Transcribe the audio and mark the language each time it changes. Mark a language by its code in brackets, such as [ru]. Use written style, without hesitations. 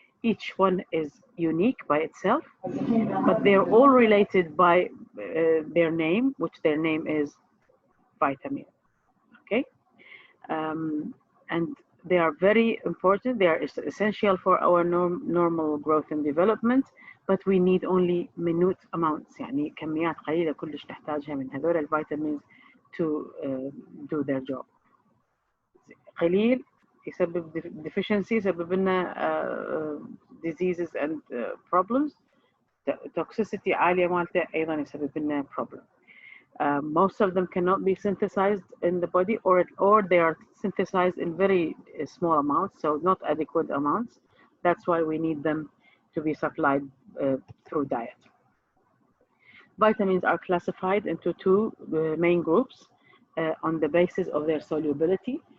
[en] Each one is unique by itself, but they're all related by their name, which their name is vitamin. Okay, and they are very important. They are essential for our normal growth and development, but we need only minute amounts. [ar] يعني كميات قليلة كلش نحتاجها من هذول الفيتامينز [en] to do their job. [ar] قليل يسبب deficiency، يسبب لنا [en] diseases and problems. [ar] toxicity عالية مالته أيضا يسبب لنا problem. [en] Most of them cannot be synthesized in the body, or they are synthesized in very small amounts, so not adequate amounts. That's why we need them to be supplied through diet. Vitamins are classified into two main groups on the basis of their solubility.